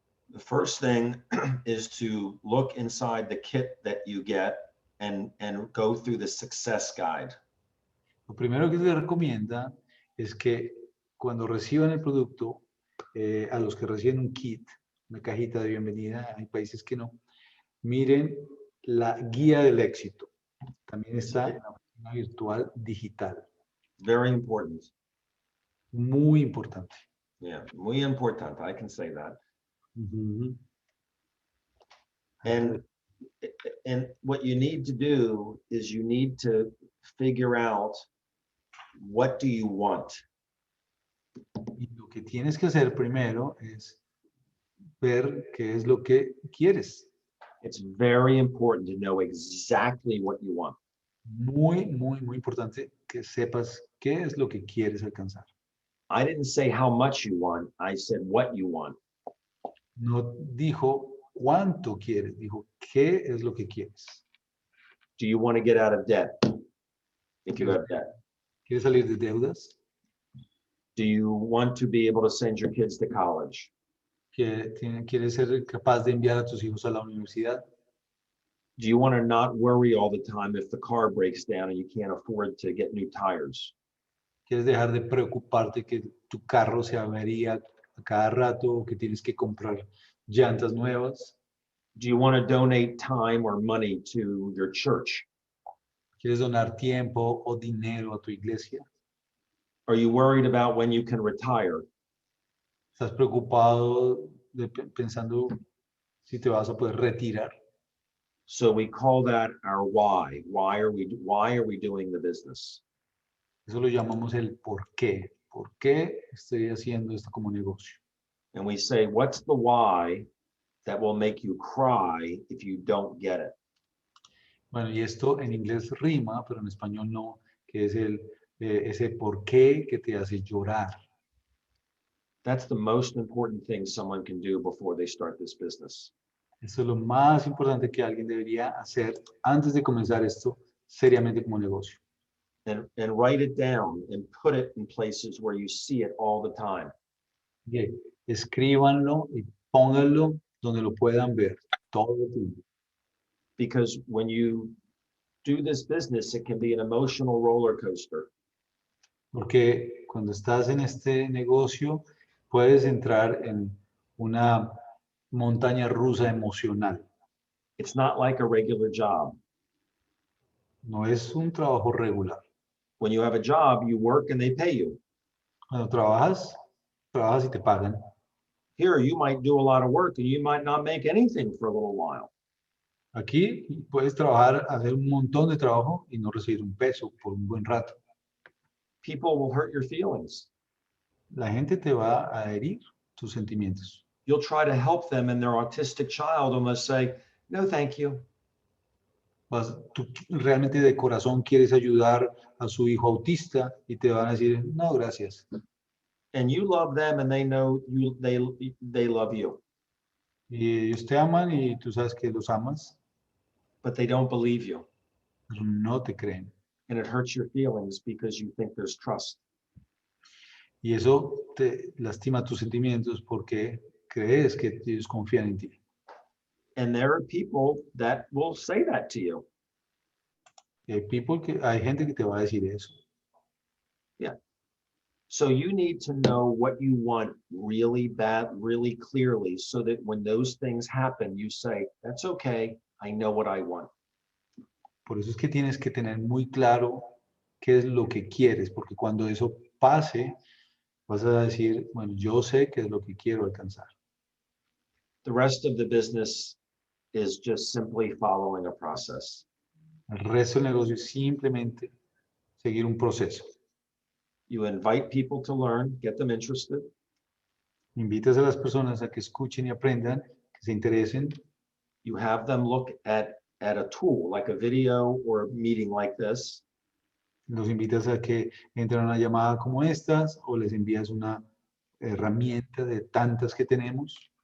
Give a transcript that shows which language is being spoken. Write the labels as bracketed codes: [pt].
[en] The first thing is to look inside the kit that you get and go through the success guide. [es] Lo primero que se recomienda es que cuando reciban el producto, a los que reciben un kit, una cajita de bienvenida, hay países que no, miren la guía del éxito. También está en la oficina virtual digital. [en] Very important. [es] Muy importante. [en] Yeah, [es] muy importante. [en] I can say that. Ujú. And what you need to do is you need to figure out what do you want? [es] Y lo que tienes que hacer primero es ver qué es lo que quieres. [en] It's very important to know exactly what you want. [es] Muy, muy, muy importante que sepas qué es lo que quieres alcanzar. [en] I didn't say how much you want. I said what you want. [es] No dijo cuánto quieres, dijo qué es lo que quieres. [en] Do you want to get out of debt? If you have debt. [es] ¿Quieres salir de deudas? [en] Do you want to be able to send your kids to college? [es] ¿Quieres ser capaz de enviar a tus hijos a la universidad? [en] Do you want to not worry all the time if the car breaks down and you can't afford to get new tires? [es] ¿Quieres dejar de preocuparte que tu carro se avería a cada rato o que tienes que comprar llantas nuevas? [en] Do you want to donate time or money to your church? [es] ¿Quieres donar tiempo o dinero a tu iglesia? [en] Are you worried about when you can retire? [es] ¿Estás preocupado pensando si te vas a poder retirar? [en] So we call that our why. Why are we doing the business? [es] Eso lo llamamos el por qué. ¿Por qué estoy haciendo esto como negocio? [en] And we say, what's the why that will make you cry if you don't get it? [es] Bueno, y esto en inglés rima, pero en español no, que es ese por qué que te hace llorar. [en] That's the most important thing someone can do before they start this business. [es] Esto es lo más importante que alguien debería hacer antes de comenzar esto seriamente como negocio. [en] And write it down and put it in places where you see it all the time. Okay. [es] Escríbanlo y pónganlo donde lo puedan ver todo el tiempo. [en] Because when you do this business, it can be an emotional roller coaster. [es] Porque cuando estás en este negocio, puedes entrar en una montaña rusa emocional. [en] It's not like a regular job. [es] No es un trabajo regular. [en] When you have a job, you work and they pay you. [es] Cuando trabajas, trabajas y te pagan. [en] Here, you might do a lot of work and you might not make anything for a little while. [es] Aquí puedes trabajar, hacer un montón de trabajo y no recibir un peso por un buen rato. [en] People will hurt your feelings. [es] La gente te va a herir tus sentimientos. [en] You'll try to help them and their autistic child almost say, no, thank you. [es] Tú realmente de corazón quieres ayudar a su hijo autista y te van a decir, no, gracias. [en] And you love them and they know they love you. [es] Y ellos te aman y tú sabes que los amas, [en] But they don't believe you. [es] pero no te creen. [en] And it hurts your feelings because you think there's trust. [es] Y eso te lastima tus sentimientos porque crees que ellos confían en ti. [en] And there are people that will say that to you. [es] Y hay gente que te va a decir eso. [en] So you need to know what you want really bad, really clearly, so that when those things happen, you say, that's okay, I know what I want. [es] Por eso es que tienes que tener muy claro qué es lo que quieres, porque cuando eso pase, vas a decir, bueno, yo sé qué es lo que quiero alcanzar. [en] The rest of the business is just simply following a process. [es] El resto del negocio es simplemente seguir un proceso. [en] You invite people to learn, get them interested. [es] Invitas a las personas a que escuchen y aprendan, que se interesen. [en] You have them look at a tool, like a video or a meeting like this. [es] Los invitas a que entren a una llamada como estas o les envías una herramienta de tantas que tenemos.